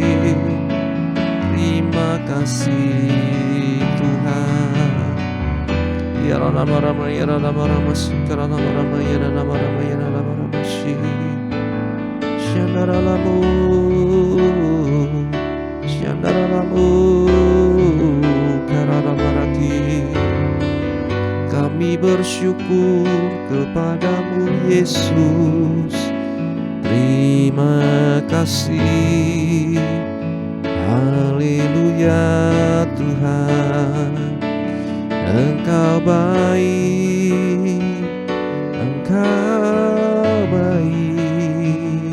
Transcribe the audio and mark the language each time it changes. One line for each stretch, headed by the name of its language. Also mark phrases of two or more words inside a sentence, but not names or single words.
Indonesian: Terima kasih Tuhan. Yaralabarama yaralabarama shikaralabarama yaralabarama yaralabarama shi. Shandaralamu, Shandaralamu, Kami bersyukur kepadamu Yesus. Terima kasih. Haleluya Tuhan, Engkau baik, Engkau baik.